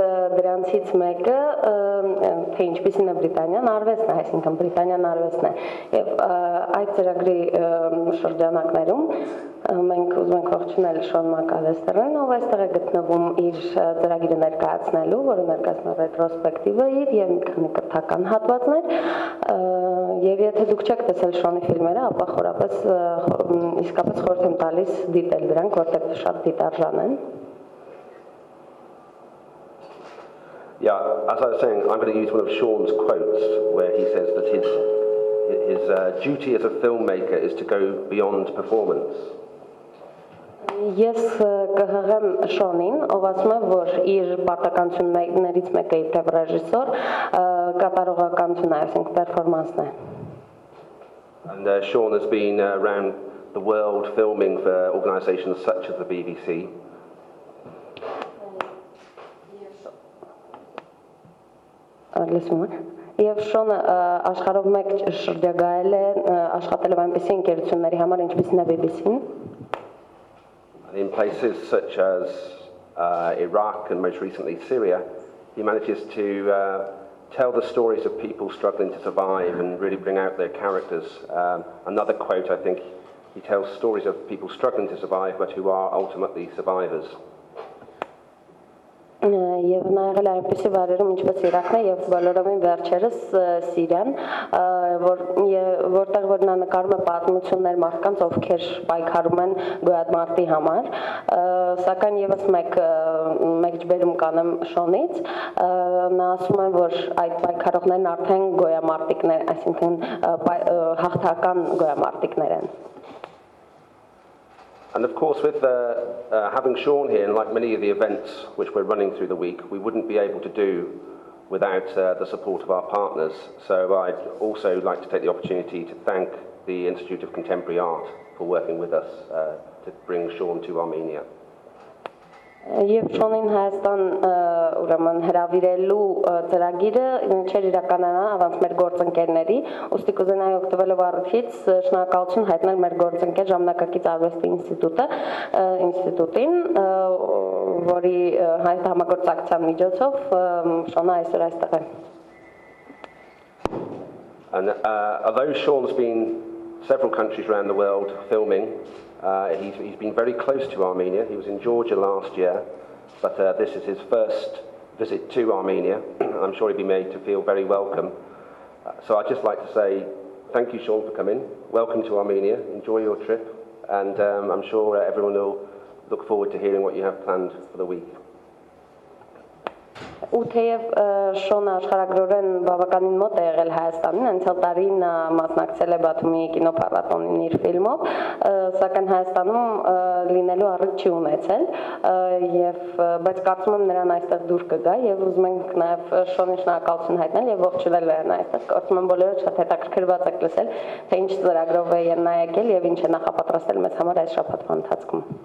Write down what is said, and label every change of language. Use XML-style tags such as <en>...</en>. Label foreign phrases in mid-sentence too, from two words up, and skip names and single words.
<hy>դրանցից մեկը թե ինչպիսին է Բրիտանիան արվեստն է, այսինքն Բրիտանիան արվեստն Եվ այդ ծրագրի շրջանակներում մենք ուզում ենք ողջունել Շոն Մակալեստերին, ով այստեղ է գտնվում իր ծրագիրը ներկայացնելու, որը ներկայացնում է ռետրոսպեկտիվը իր եւ մի քանի կրթական հատվածներ, եւ եթե դուք չեք տեսել Շոնի ֆիլմերը, ապա խորապես իսկապես խորհուրդ եմ տալիս դիտել դրանք, որտեղ շատ դիտարժան են։</hy> <en>Yeah, as I was saying, I'm going to use one of Sean's quotes where he says that his duty as a filmmaker is to go beyond performance.</en> <hy>Ես կհղեմ Շոնին, ով ասում է, որ իր պարտականություններից մեկը իբրև ռեժիսոր կատարողականությունն է, այսինքն պերֆորմանսն է։</hy> <en>And Sean has been around the world filming for organisations such as the BBC.</en> <hy>Եվ Շոնը աշխարհով մեկ շրջագայել է աշխատել այնպիսի ընկերությունների համար, ինչպիսին է BBC-ն։</hy> <en>In places such as Iraq and most recently Syria, he manages to tell the stories of people struggling to survive and really bring out their characters. Another quote, I think, he tells stories of people struggling to survive but who are ultimately survivors.</en> <hy>Եվ նա եղել է այնպիսի վայրերում, ինչպես Իրաքն է եւ բոլորովին վերջերս Սիրիան, որտեղ որ նա նկարում է պատմություններ մարդկանց, ովքեր պայքարում են գոյատմարտի համար, սակայն եւս մեկ ջբերում կանեմ Շոնից, նա ասում է, որ այդ պայքարողներն արդեն գոյամարտիկներ, այսինքն հաղթական գոյամարտիկներ են։</hy> <en>And of course, with having Sean here, and like many of the events which we're running through the week, we wouldn't be able to do without the support of our partners. So I'd also like to take the opportunity to thank the Institute of Contemporary Art for working with us to bring Sean to Armenia.</en> <hy>Եվ Շոնին Հայաստան ուրեմն հրավիրելու ծրագիրը չէր իրականանա առանց մեր գործընկերների, ուստի կուզենայի օգտվելով առիթից շնորհակալություն հայտնել մեր գործընկեր Ժամանակակից արվեստի ինստիտուտին, որի հայտ համագործակցության միջոցով Շոնը այսօր այստեղ է։</hy> <en>And although Sean's been several countries around the world filming, he's been very close to Armenia. He was in Georgia last year, but this is his first visit to Armenia. I'm sure he'll be made to feel very welcome. So I'd just like to say thank you, Sean, for coming. Welcome to Armenia. Enjoy your trip, and I'm sure everyone will look forward to hearing what you have planned for the week.</en> <hy>Ու թեև Շոնը աշխարհագրորեն բավականին մոտ է եղել Հայաստանին, անցյալ տարի նա մասնակցել է Բաթումի կինոփառատոնին իր ֆիլմով, սակայն Հայաստանում լինելու առիթ չի ունեցել, բայց կարծում եմ նրան այստեղ դուր կգա եւ ուզում ենք նաեւ Շոնի շնորհակալություն հայտնել եւ ողջունել նրան այստեղ։ Կարծում եմ բոլորը շատ հետաքրքրված եք լսել, թե ինչ ծրագրով է նա եկել եւ ինչ է նախապատրաստել մեզ համար այս շաբաթվա ընթացքում։</hy>